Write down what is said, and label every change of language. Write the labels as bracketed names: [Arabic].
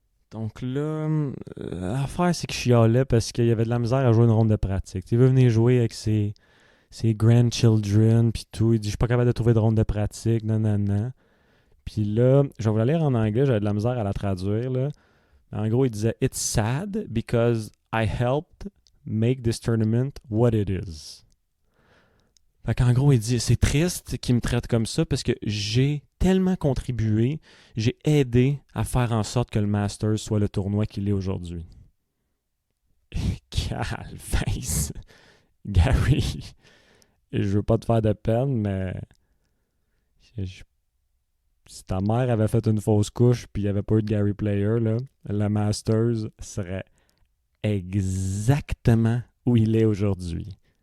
[French] Donc là, l'affaire, c'est qu'il chialait parce qu'il y avait de la misère à jouer une ronde de pratique. Il veut venir jouer avec ses grandchildren, puis tout. Il dit, je suis pas capable de trouver de ronde de pratique, non. Puis là, je vais vous la lire en anglais, j'avais de la misère à la traduire, là. En gros, il disait, [English] It's sad because I helped make this tournament what it is. [French] Fait qu'en gros, il dit, c'est triste qu'il me traite comme ça parce que j'ai tellement contribué, j'ai aidé à faire en sorte que le Masters soit le tournoi qu'il est aujourd'hui. Calface. Gary, je veux pas te faire de peine, mais si ta mère avait fait une fausse couche puis il n'y avait pas eu de Gary Player, là, le Masters serait exactement où il est aujourd'hui.